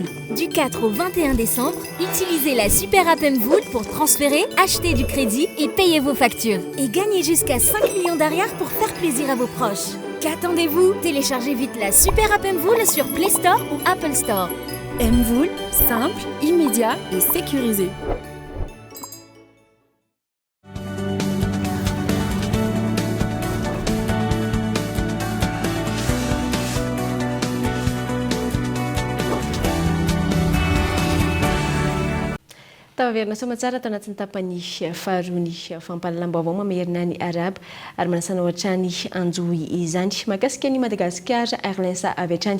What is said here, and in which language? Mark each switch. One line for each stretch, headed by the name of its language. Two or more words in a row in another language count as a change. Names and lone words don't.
French: Du 4 au 21 décembre, utilisez la Super App Mvoul pour transférer, acheter du crédit et payer vos factures. Et gagnez jusqu'à 5 millions d'arrières pour faire plaisir à vos proches. Qu'attendez-vous? Téléchargez vite la Super App Mvoul sur Play Store ou Apple Store. Mvoul, simple, immédiat et sécurisé.
Malagasy: Taverina somatsara tao anatin'ny tapany faharoany fampalalam-baovao mamerina ny araba ary manasana ohatrany anjohy izany mahakasika ny Madagasikara Airlines avy hatrany